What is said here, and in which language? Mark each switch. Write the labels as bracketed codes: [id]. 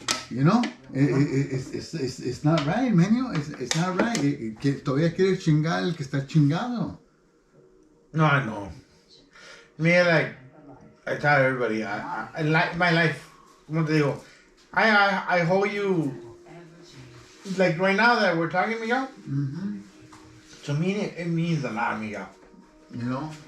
[en] You know, it's not right, man. It's not right. [es] Todavía quiere chingar el que está chingado. [en] No, I know. Me, like, I tell everybody, I like my life. [es] Como te digo, [en] I hold you, like right now that we're talking, Miguel. Mm-hmm. To me, it means a lot, Miguel. You know,